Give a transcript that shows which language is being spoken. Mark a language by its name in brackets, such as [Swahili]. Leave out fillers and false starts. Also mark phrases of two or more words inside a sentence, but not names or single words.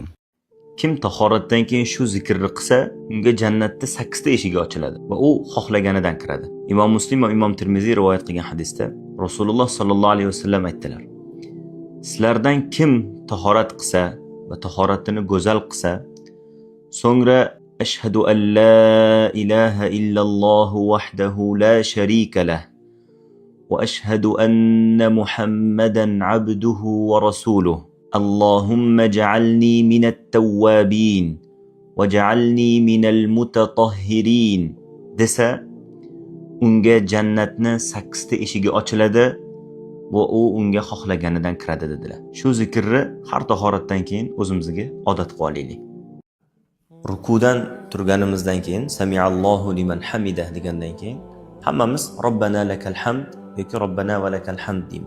[Uzbek] Kim tahoratdan keyin shu zikrni qilsa, unga jannatda 8 ta eshigi ochiladi va u xohlaganidan kiradi. Imom Muslim va Imom Tirmiziy rivoyat qilgan hadisda [Arabic] رسول الله صلى الله عليه وسلم [Uzbek] aytdilar: sizlardan kim tahorat qilsa va tahoratini go'zal qilsa, so'ngra [Arabic] أشهد أن لا إله إلا الله وحده لا شريك له وأشهد أن محمدا عبده ورسوله اللهم اجعلني من التوابين واجعلني من المتطهرين desa, [Uzbek] unga jannatni 8 ta eshigi ochiladi va u unga xohlaganidan kiradi dedilar. Shu zikrni har tahoratdan keyin o'zimizga odat qilib olaylik. Rukudan turganimizdan keyin [Arabic] سمع الله لمن حمده [Uzbek] degandan keyin hammamiz [Arabic] ربنا لك الحمد [Uzbek] yoki [Arabic] ربنا ولك الحمد [Uzbek] deymiz.